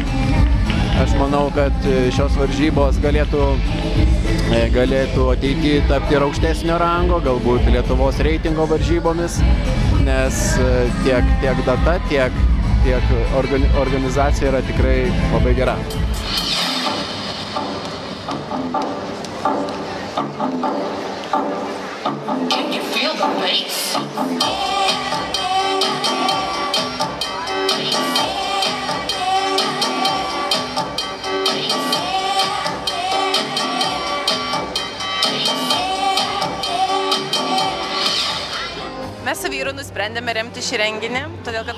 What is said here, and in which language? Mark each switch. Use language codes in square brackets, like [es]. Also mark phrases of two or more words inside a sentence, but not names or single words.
[lt] Aš manau, kad šios varžybos galėtų ateityje tapti ir aukštesnio rango, galbūt Lietuvos reitingo varžybomis, nes tiek data, tiek organizacija yra tikrai labai gera. [en] Can you feel the bass? [lt] Mes su vyru nusprendėme remti šį renginį, todėl kad